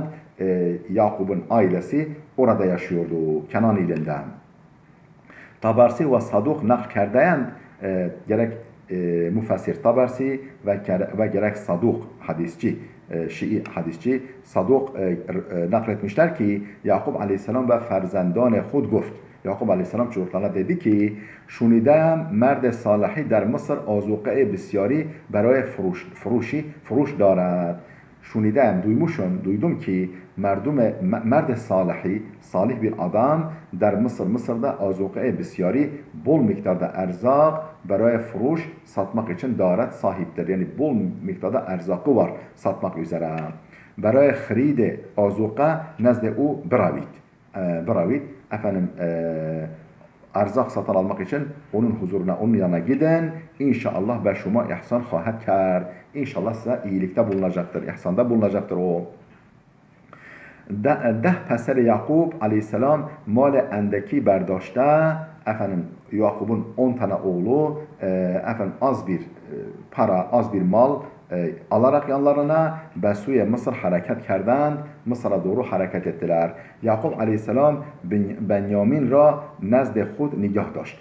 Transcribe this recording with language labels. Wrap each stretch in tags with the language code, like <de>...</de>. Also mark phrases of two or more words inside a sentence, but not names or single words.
<tr>Yakup'un ailesi orada yaşıyordu Kenan ilinden. Tabarsi ve Saduk</tr> <fa>نقل کرده‌اند</fa> <tr>gerek müfessir Tabarsi ve gerek Saduk hadisçi, Şii hadisçi Saduk nakletmişler ki Yakup Aleyhisselam ve</tr> <fa>فرزندان خود گفت.</fa> <tr>Yakup Aleyhisselam çocuklarına dedi ki</tr> <fa>شنیدم مرد صالحی در مصر آذوقه بسیاری برای فروش دارد.</fa> <tr>Şunidem duydum ki</tr> <fa>مرد صالحی,</fa> <tr>salih bir adam der Mısır'da</tr> <fa>آذوقه بسیاری</fa> <tr>bol miktarda erzak</tr> <fa>برای فروش</fa> <tr>satmak için daret sahiptir. Yani bol miktarda erzakı var satmak üzere.</tr> <fa>برای خرید آذوقه نزد او بروید.</fa> <tr>Erzak satın almak için onun huzuruna, onun yanına gidin. İnşallah</tr> <fa>و شما احسان خواهد کرد.</fa> <tr>İnşallah size iyilikte bulunacaktır, ihsanda bulunacaktır o.</tr> <fa>ده پسر یعقوب علیه السلام مال اندکی برداشته.</fa> <tr>Yakup'un 10 tane oğlu az bir para, az bir mal alarak yanlarına Besu'ya Mısır hareket kerdend. Mısır'a doğru hareket ettiler. Yakup Aleyhisselam</tr> <fa>بنیامین را نزد خود نگاه داشت.</fa>